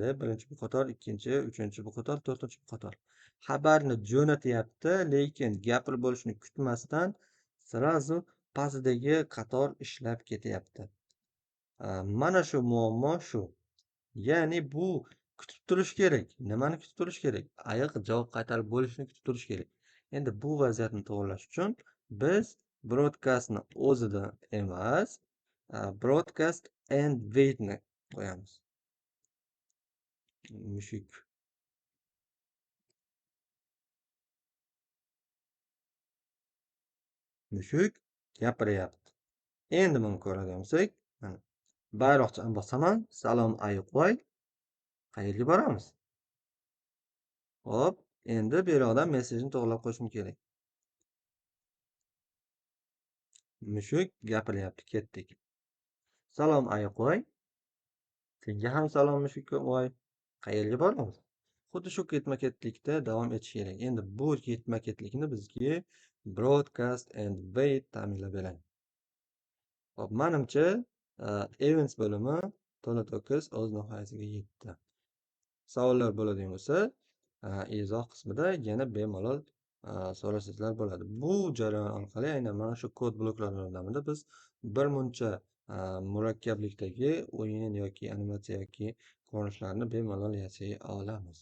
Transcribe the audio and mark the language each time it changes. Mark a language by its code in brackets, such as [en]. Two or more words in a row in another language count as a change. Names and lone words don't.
[uz] Birinchi bu qator, ikkinchi, uchinchi bu qator, to'rtinchi bu qator. Xabarni jo'natyapti, lekin gapirib bo'lishni kutmasdan srazu pastdagi qator ishlab ketyapti. Mana shu muammo shu. Ya'ni bu kutib turish kerak. Nimani kutib turish kerak? Ayiq javob qaytarib bo'lishni kutib turish kerak. Endi bu vaziyatni to'g'irlash uchun biz broadcastni o'zida emas, [en] broadcast and waitni [uz] qo'yamiz. Mushuk gapiryapti. Endi buni ko'radigan bo'lsak, mana bayroqchani bosaman. Salom ayiqvoy. Qayerga boramiz? Hop, endi bu yoqdan mesajni to'g'irlab qo'yishim kerak. Mushuk gapiryapti, ketdik. Salom ayiqvoy. Senga ham salom mushukvoy. Qayerga boramiz? xuddi shu ketma-ketlikda davom etishi kerak. Endi bu ketma-ketlikni bizga [en] broadcast and wait [uz] ta'minlab beradi. Hop, manimcha, events bo'limi to'la-to'kis o'z nihoyasiga yetdi. Savollar bo'ladigan bo'lsa, izoh qismida yana bemalol so'rasangizlar bo'ladi. Bu jarayon orqali aynan mana shu kod bloklar yordamida biz birmuncha murakkablikdagi o'yin yoki animatsiya yoki ko'rinishlarni bemalol yasay olamiz.